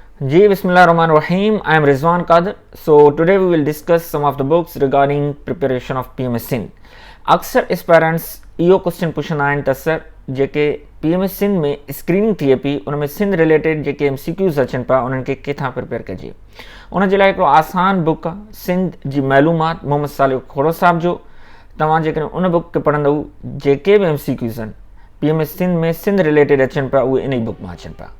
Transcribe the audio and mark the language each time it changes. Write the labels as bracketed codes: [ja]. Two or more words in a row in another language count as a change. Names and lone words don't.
[ar] Ji Bismillahirrahmanirrahim. [en] I am Rizwan Qadir. So today we will discuss some of the books regarding preparation of PMS Sindh. [sd] अक्सर एस्पायरेंट्स इहो क्वेश्चन पुछंदा आहिनि त सर जेके PMS सिंध में स्क्रीनिंग थिए पई उन में सिंध रिलेटेड जेके MCQs अचनि पिया उन्हनि खे किथां प्रिपेयर कजे। उन जे लाइ हिकिड़ो आसान बुक आहे सिंध जी मालूमात मोहम्मद सालिह खोड़ो साहब जो। तव्हां जेकॾहिं उन बुक खे पढ़ंदव जेके बि MCQs आहिनि PMS सिंध में सिंध रिलेटेड अचनि पिया उहे इन ई बुक मां अचनि पिया।